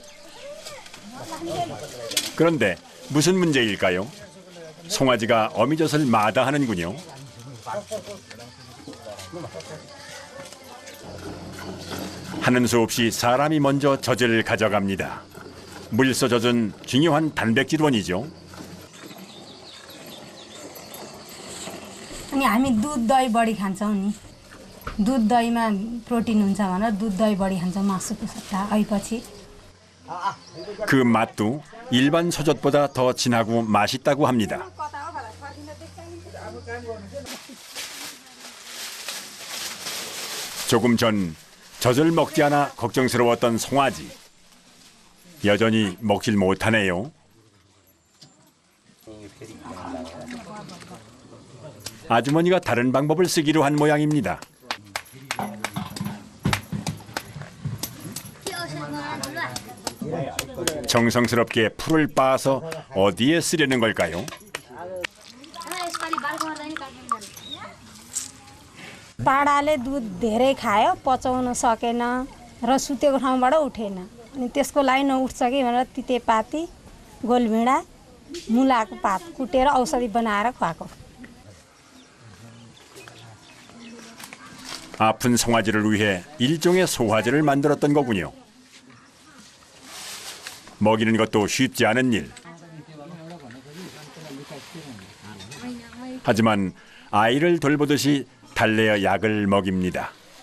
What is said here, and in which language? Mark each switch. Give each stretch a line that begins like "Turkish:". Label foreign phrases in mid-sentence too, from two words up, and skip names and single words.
Korean: 그런데 무슨 문제일까요? 송아지가 어미젖을 마다하는군요. 하는 수 없이 사람이 먼저 젖을 가져갑니다. 물소 젖은 중요한 단백질원이죠.
Nepali: अनि हामी दुध दही बढी खान्छौँ नि दुध दहीमा प्रोटिन हुन्छ भनेर दुध दही बढी खान्छौँ मासुको सट्टा अहिले
Korean: 그 맛도 일반 소젖보다 더 진하고 맛있다고 합니다. 조금 전 젖을 먹지 않아 걱정스러웠던 송아지. 여전히 먹질 못하네요. 아주머니가 다른 방법을 쓰기로 한 모양입니다. 정성스럽게 풀을 빻아서 어디에 쓰려는 걸까요?
Nepali: पाडाले दुध धेरै खायो पचाउन सकेन र सुतेको ठाउँबाट उठेन अनि त्यसको लागि नउठ्छ कि भनेर तितेपाती गोलभिँडा मुलाको पात कुटेर औषधि बनाएर खुवाएको
Korean: 아픈 송아지를 위해 일종의 소화제를 만들었던 거군요. 먹이는 것도 쉽지 않은 일. 하지만 아이를 돌보듯이 달래어 약을 먹입니다.